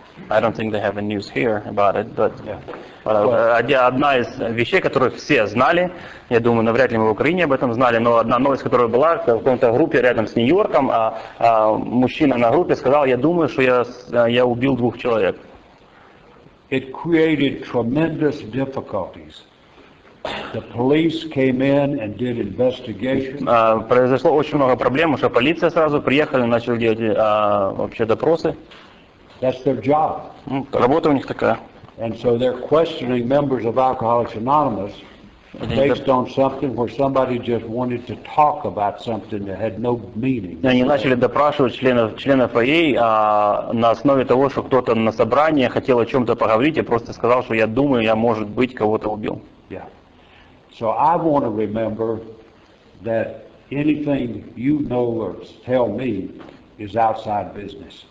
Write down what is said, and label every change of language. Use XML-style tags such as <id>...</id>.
<en>I don't think they have a news here about it, but</en> <ru>одна из вещей, которых все знали, я думаю, навряд ли мы в Украине об этом знали, но одна новость, которая была в какой-то группе рядом с Нью-Йорком, мужчина на группе сказал, я думаю, что я убил двух человек.</ru> <en>It created tremendous difficulties. The police came in and did investigation.</en> <ru>Произошло очень много проблем, потому что полиция сразу приехала и начали делать вообще допросы.</ru> <en>That's their job.</en> <ru>Работа у них такая.</ru> <en>And so they're questioning members of Alcoholics Anonymous based on something where somebody just wanted to talk about something that had no meaning.</en> <ru>Они начали допрашивать членов АА на основе того, что кто-то на собрании хотел о чем-то поговорить и просто сказал, что я думаю, я, может быть, кого-то убил.</ru> <en>Yeah. So I want to remember that anything you know or tell me is outside business.</en>